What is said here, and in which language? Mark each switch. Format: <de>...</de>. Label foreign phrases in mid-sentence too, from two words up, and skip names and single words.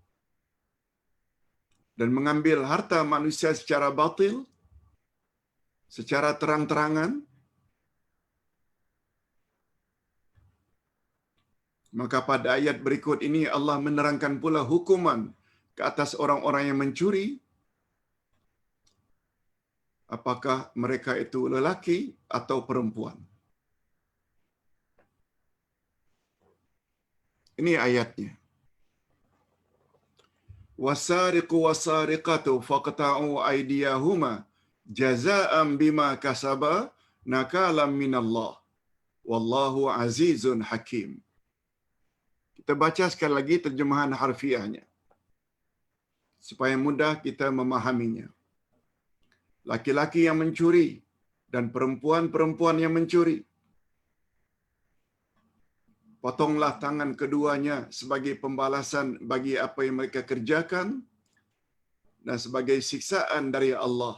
<id>Dan mengambil harta manusia secara batil, secara terang-terangan, maka pada ayat berikut ini Allah menerangkan pula hukuman ke atas orang-orang yang mencuri, apakah mereka itu lelaki atau perempuan. Ini ayatnya.</id> <ar>والسارق والسارقة فاقطعوا أيديهما جزاء بما كسبا نكالا من الله. والله عزيز حكيم.</ar> <id>Kita baca sekali lagi terjemahan harfiahnya supaya mudah kita memahaminya. Laki-laki yang mencuri dan perempuan-perempuan yang mencuri, potonglah tangan keduanya sebagai pembalasan bagi apa yang mereka kerjakan dan sebagai siksaan dari Allah.</id>